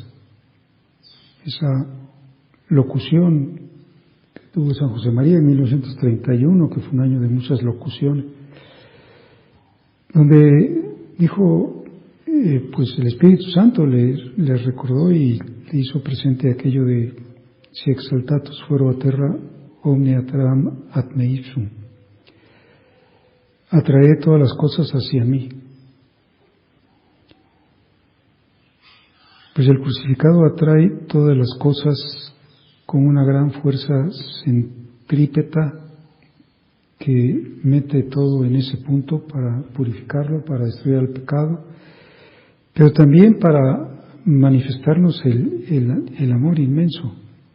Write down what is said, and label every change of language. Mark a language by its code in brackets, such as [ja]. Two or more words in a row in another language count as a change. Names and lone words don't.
[es] Esa locución tuvo San José María en 1931, que fue un año de muchas locuciones, donde dijo, el Espíritu Santo le recordó y le hizo presente aquello de [la] si exaltatus fuero a terra omnia tram ad me ipsum, [es] atrae todas las cosas hacia mí. Pues el crucificado atrae todas las cosas con una gran fuerza centrípeta que mete todo en ese punto para purificarlo, para destruir el pecado, pero también para manifestarnos el amor inmenso.